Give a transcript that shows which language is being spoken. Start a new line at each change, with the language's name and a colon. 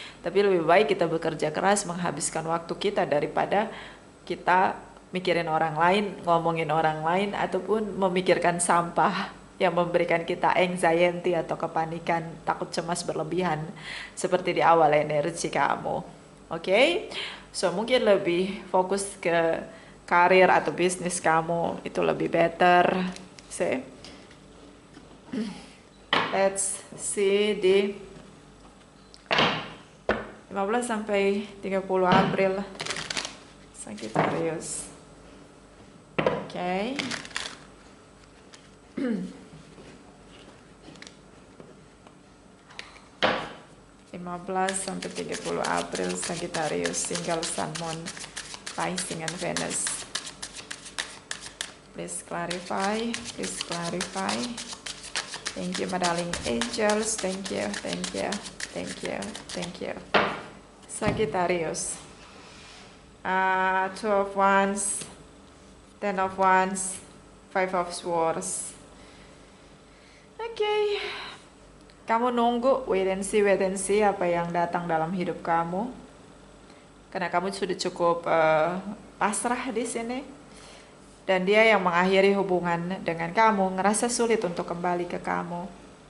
Indonesian: Tapi lebih baik kita bekerja keras, menghabiskan waktu kita daripada kita mikirin orang lain, ngomongin orang lain, ataupun memikirkan sampah yang memberikan kita anxiety atau kepanikan, takut cemas berlebihan seperti di awal energi kamu. Oke? So mungkin lebih fokus ke karir atau bisnis kamu, itu lebih better.
English: See? Let's see
Indonesian: di 15 sampai 30 April Sagittarius. Oke. 15 sampai 30 April Sagittarius,
English: single Sun, Moon, Rising and Venus. Please clarify, please clarify. Thank you, my darling angels. Thank you, thank you, thank you, thank you. Sagittarius. Two of Wands, Ten of Wands, Five of Swords.
Indonesian: Oke. Kamu nunggu,
English: wait and see
Indonesian: apa yang datang dalam hidup kamu. Karena kamu sudah cukup pasrah di sini. Dan dia yang mengakhiri hubungan dengan kamu, ngerasa sulit untuk kembali ke kamu.